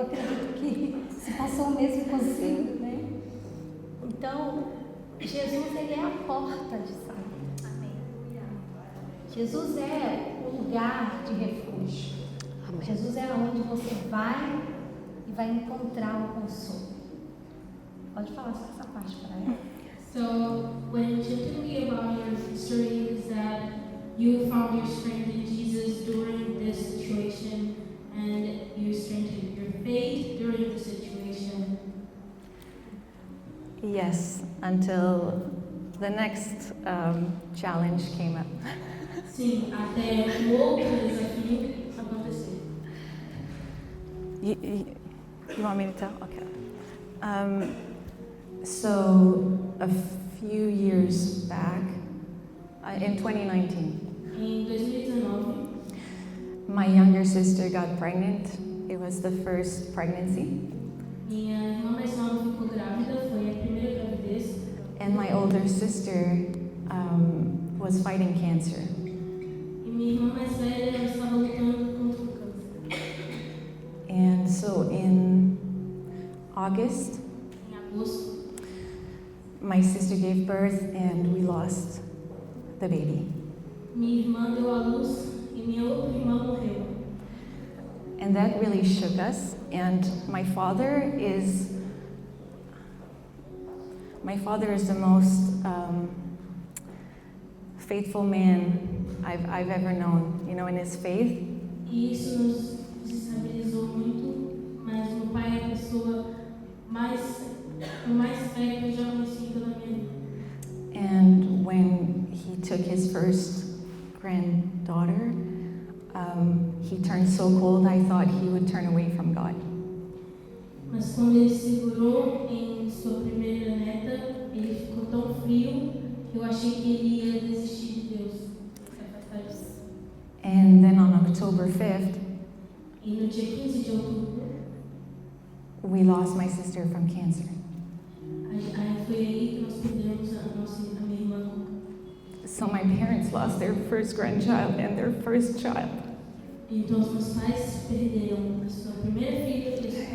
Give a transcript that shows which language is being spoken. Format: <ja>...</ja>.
<pt>Eu acredito que se passou o mesmo consigo, né? Então, Jesus, ele é a porta de saída. Amém. Jesus é o lugar de refúgio. Amém. Jesus é onde você vai e vai encontrar o consolo. Pode falar só essa parte para ela.</pt> <en>So, when you're thinking about your story, is that you found your strength in Jesus during this situation, and you strengthened your faith during the situation. Yes, until the next challenge came up.</en> <pt>Sim, até o outro desafio acontecer.</pt> <en>You want me to tell? Okay. So a few years back, in 2019,</en> <pt>Em 2019,</pt> <en>my younger sister got pregnant. It was the first pregnancy.</en> <pt>minha irmã mais nova ficou grávida, foi a primeira gravidez.</pt> <en>And my older sister was fighting cancer.</en> <pt>E minha irmã mais velha ela estava lutando contra o câncer.</pt> <en>And so in August,</en> <pt>em agosto,</pt> <en>my sister gave birth and we lost the baby.</en> <pt>minha irmã deu à luz e minha outra irmã morreu.</pt> <en>And that really shook us. And my father is the most faithful man I've ever known, you know, in his faith.</en> <pt>E isso nos desestabilizou muito, mas meu pai é a pessoa com mais fé que eu já conheci em toda a minha vida.</pt> <en>And when he took his first granddaughter, he turned so cold I thought he would turn away from God.</en> <pt>Mas quando ele segurou em sua primeira neta, ele ficou tão frio que eu achei que ele ia desistir de Deus. Se afastar disso.</pt> <en>And then on October 5th,</en> <pt>E no dia 15 de outubro,</pt> <en>we lost my sister from cancer.</en> <pt>aí foi aí que nós perdemos a minha irmã.</pt> <en>So my parents lost their first grandchild and their first child.</en> <pt>Então os meus pais perderam a sua primeira filha e</pt>